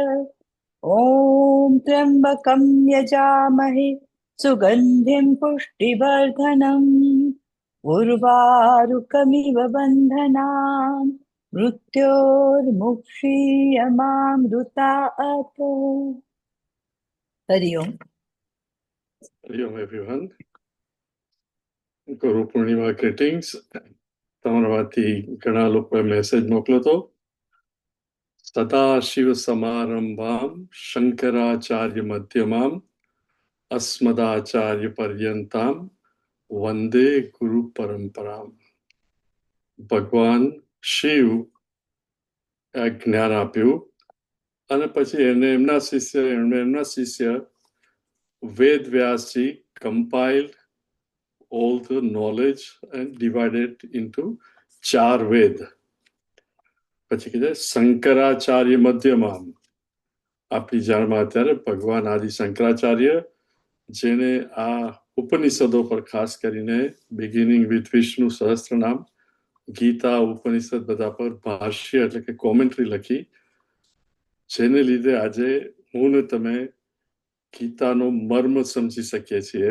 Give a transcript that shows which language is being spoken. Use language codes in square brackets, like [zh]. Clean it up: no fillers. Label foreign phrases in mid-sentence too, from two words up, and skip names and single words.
[sa] ॐ त्र्यम्बकं यजामहे सुगन्धिं पुष्टिवर्धनम् उर्वारुकमिव बन्धनान् मृत्योर्मुक्षीयमामृतात्। [hi] हरि ओम। [en] Hariom everyone. Guru Purnima greetings. [gu] તમારામાંથી ઘણા લોકોએ મેસેજ મોકલ્યો હતો. [sa] सदाशिव समारंभाम शंकराचार्य मध्यमाम अस्मदाचार्य पर्यंताम वंदे गुरु परंपराम. [gu] ભગવાન શિવ જ્ઞાન આપ્યું અને પછી એમના શિષ્ય વેદ વ્યાસજી [en] compiled all the knowledge and divided into 4 Ved. [gu] પછી કીધે [sa] शंकराचार्य मध्यमाम. [gu] આપણી જાણમાં અત્યારે ભગવાન આદિ શંકરાચાર્ય જેને આ ઉપનિષદો પર ખાસ કરીને [en] beginning with [gu] વિષ્ણુ સહસ્ત્રનામ, ગીતા, ઉપનિષદ બધા પર ભાષ્ય એટલે કે કોમેન્ટ્રી લખી, જેને લીધે આજે હું ને તમે ગીતાનો મર્મ સમજી શકીએ છીએ.